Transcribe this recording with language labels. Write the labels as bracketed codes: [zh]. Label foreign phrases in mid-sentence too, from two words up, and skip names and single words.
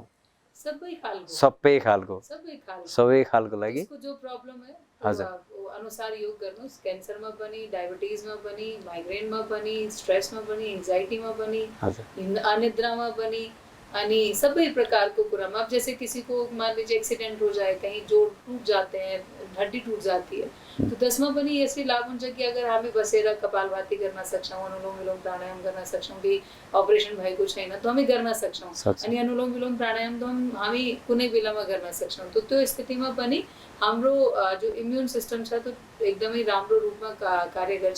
[ne] सबै खालको लागि [hi] जो प्रब्लम है [ne] हजुर अनुसार योग गर्नुस्। क्यान्सरमा पनि, डायबिटिजमा पनि, माइग्रेनमा पनि, स्ट्रेसमा पनि, एंजाइटीमा पनि, अनिद्रामा पनि, अनि सबै प्रकारको कुरामा। [hi] अब जैसे किसी को मान लीजिए एक्सीडेंट हो जाए, कहीं जोड़ टूट जाते हैं, हड्डी टूट जाती है, [ne] तो त्यसमा पनि यसरी लाभ हुन्छ कि अगर हामी बसेर कपालभाती गर्न सक्छौँ, अनुलोम विलोम प्राणायाम गर्न सक्छौँ, कि अपरेसन भएको छैन तो हामी गर्न सक्छौँ। अनि अनुलोम विलोम प्राणायाम त हामी कुनै बेलामा गर्न सक्छौँ। तो त्यो स्थितिमा पनि हाम्रो जो [en] immune system [ne] छ त्यो एकदमै राम्रो रूपमा कार्य गर्छ।